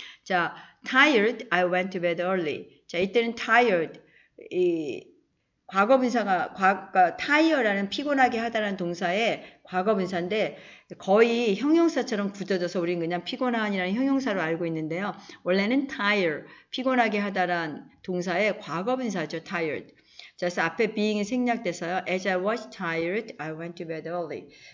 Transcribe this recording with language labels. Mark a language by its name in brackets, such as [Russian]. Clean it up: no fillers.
[English] 자, tired, I went to bed early. [Korean] 자, 이때는 tired, 이 과거 분사가 tire라는 피곤하게 하다라는 동사의 과거 분사인데 거의 형용사처럼 굳어져서 우리는 그냥 피곤한이라는 형용사로 알고 있는데요. 원래는 tire, 피곤하게 하다라는 동사의 과거 분사죠. [English] tired. [Korean] 자, 그래서 앞에 being이 생략돼서요. [English] As I was tired, I went to bed early.